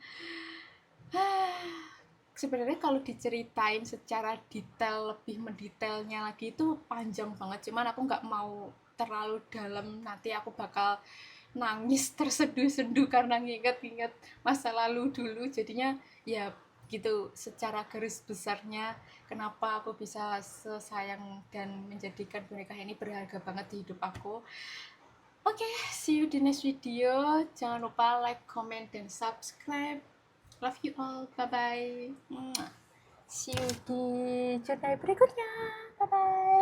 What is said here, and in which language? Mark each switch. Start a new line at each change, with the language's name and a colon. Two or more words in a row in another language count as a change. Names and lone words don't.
Indonesian: Sebenarnya kalau diceritain secara detail, lebih mendetailnya lagi itu panjang banget, cuman aku nggak mau terlalu dalam, nanti aku bakal nangis terseduh-seduh karena nginget-nginget masa lalu dulu. Jadinya ya gitu, secara garis besarnya kenapa aku bisa sesayang dan menjadikan boneka ini berharga banget di hidup aku. Oke,
English: see you
Indonesian: di
English: next video.
Indonesian: Jangan lupa like, comment, dan subscribe.
English: Love you all. Bye-bye. See you
Indonesian: di journey berikutnya.
English: Bye-bye.